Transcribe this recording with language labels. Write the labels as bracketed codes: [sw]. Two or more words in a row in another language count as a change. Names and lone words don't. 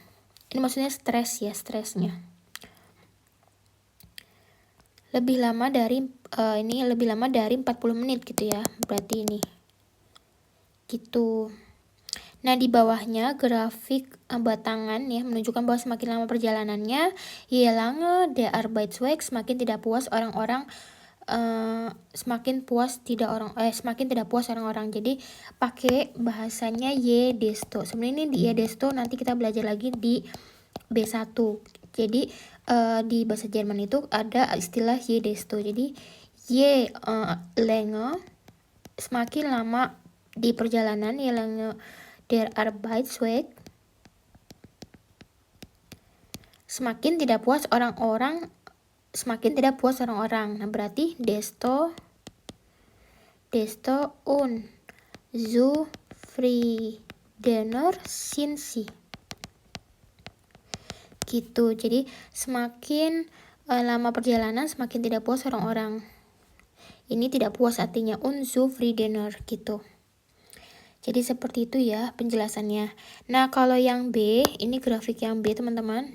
[id] Ini maksudnya stres ya, stresnya. Lebih lama dari 40 menit gitu ya. Berarti ini. Gitu. Nah, di bawahnya grafik batangan ya menunjukkan bahwa semakin lama perjalanannya, [de] je lange der Arbeitsweg, [id] semakin tidak puas orang-orang. Jadi pakai bahasanya [de] je desto. [id] Sebenarnya ini di [de] je desto [id] nanti kita belajar lagi di B1. Jadi di bahasa Jerman itu ada istilah [de] je desto. Jadi je lange, [id] semakin lama di perjalanan, [de] je lange der Arbeitsweg, [id] semakin tidak puas orang-orang. Nah, berarti [de] desto unzufriedener sind sie. [id] Gitu. Jadi semakin lama perjalanan, semakin tidak puas orang-orang. Ini tidak puas artinya unzufriedener gitu. Jadi seperti itu ya penjelasannya. Nah, kalau yang B, ini grafik yang B teman-teman.